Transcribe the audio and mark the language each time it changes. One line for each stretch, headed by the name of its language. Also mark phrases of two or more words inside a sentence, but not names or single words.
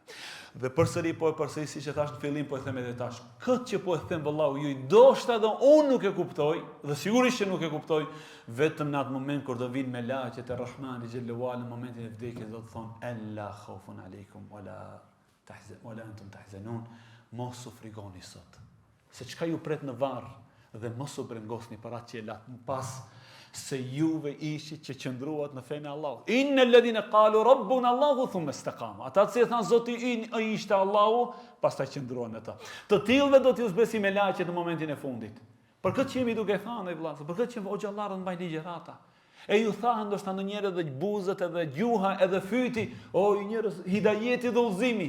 Albanian: Dhe përsëri siç e thash në fillim, po e them edhe tash, këtë që po e them vallahu ju, ndoshta edhe unë nuk e kuptoj, dhe sigurisht që nuk e kuptoj, vetëm në atë moment kur do vinë melaqet e Rahmanit
Arabic: جل وعلا
Albanian: në momentin e vdekjes do të thonë
Arabic: ألا خوف عليكم ولا أنتم تحزنون,
Albanian: mos u frikoni sot. Se çka ju pret në varr dhe mos u brengosni për atë që e lat më pas, se juve ishit që qëndruat në fenë e Allahut.
Arabic: إن الذين قالوا ربنا الله ثم استقاموا.
Albanian: Ata që thanë Zoti i ishte Allahu, pastaj qëndruan në të. Të tillëve do t'ju zbesi me laqet në momentin e fundit. Për këtë që jemi duke thënë vëllazë, për këtë që o xhallarët mbajnë ligjërata. E ju thanë ndoshta ndonjëherë edhe buzët edhe gjuha edhe fyti, o ju njerëz hidajeti dhe udhëzimi.